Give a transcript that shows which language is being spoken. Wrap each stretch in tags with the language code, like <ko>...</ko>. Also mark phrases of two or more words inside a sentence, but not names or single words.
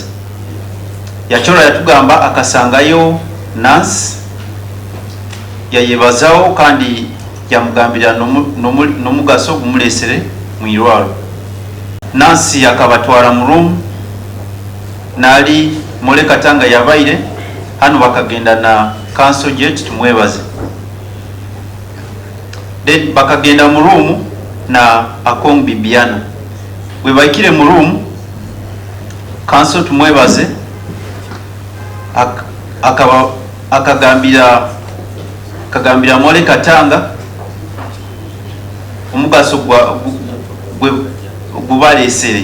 <nyn>Yachora yatugamba akasangayo Nance yayebazawo kandi yamugambira nomugaso gumulesere mwirwalo. Nance yakabatwara mu room nali mole Katanga yabaire hano bakagenda na Council Jet tumwebaze. Then bakagenda mu room na Akong Bibiana. We baikire mu room Council tumwebaze akagambira mole Katanga omugaso gubalesere.</nyn>